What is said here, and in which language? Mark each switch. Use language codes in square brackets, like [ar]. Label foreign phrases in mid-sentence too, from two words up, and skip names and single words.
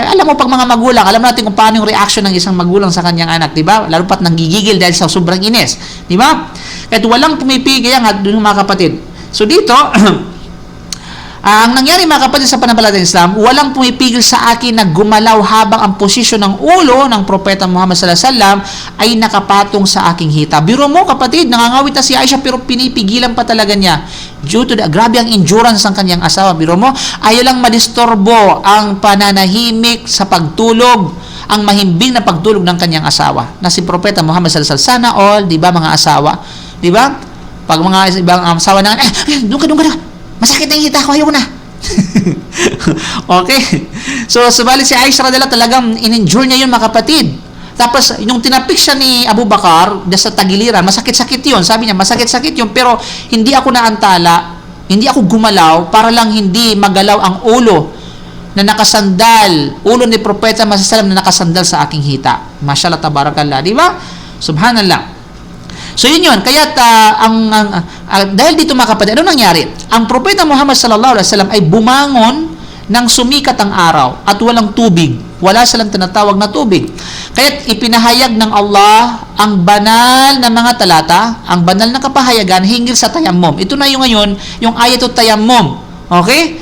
[tl] Alam mo pag mga magulang, alam natin kung paano yung reaction ng isang magulang sa kanyang anak, di ba? Lalo pat nanggigigil dahil sa sobrang ines. Di ba? Kahit walang pumipigil yan, doon mga kapatid. So dito, ang nangyari mga kapatid sa pananampalatayang Islam, walang pumipigil sa akin na gumalaw habang ang posisyon ng ulo ng propeta Muhammad [ar] صلى الله عليه وسلم [tl] ay nakapatong sa aking hita. Biro mo kapatid, nangangawit na si Aisha pero pinipigilan pa talaga niya. [en] Due to [tl] grabe ang endurance ng kanyang asawa. Biro mo, ayaw lang madistorbo ang pananahimik sa pagtulog, ang mahimbing na pagtulog ng kanyang asawa na si propeta Muhammad [ar] صلى الله عليه وسلم. [tl] Sana all, di ba mga asawa? Di ba? Pag mga ibang asawa na, doon ka. Masakit na yung hita ko, ayaw na. Okay. So, subalit si Aisha radhiyallahu talagang in-endure niya yun, mga kapatid. Tapos, yung tinapik siya ni Abu Bakar sa tagiliran, masakit-sakit yun. Sabi niya, masakit-sakit yun, pero hindi ako naantala, hindi ako gumalaw para lang hindi magalaw ang ulo na nakasandal, ulo ni Propeta Muhammad [ar] صلى الله عليه وسلم [tl] na nakasandal sa aking hita. [ar] ما شاء الله تبارك الله, [tl] di ba? Subhanallah. So yun. Kaya dahil dito mga kapatid, ano nangyari? Ang propeta Muhammad [ar] صلى الله عليه وسلم [tl] ay bumangon nang sumikat ang araw at walang tubig. Wala silang tinatawag na tubig. Kaya ipinahayag ng Allah ang banal na mga talata, ang banal na kapahayagan hinggil sa tayammum. Ito na yung ngayon, yung ayatut tayammum. Okay?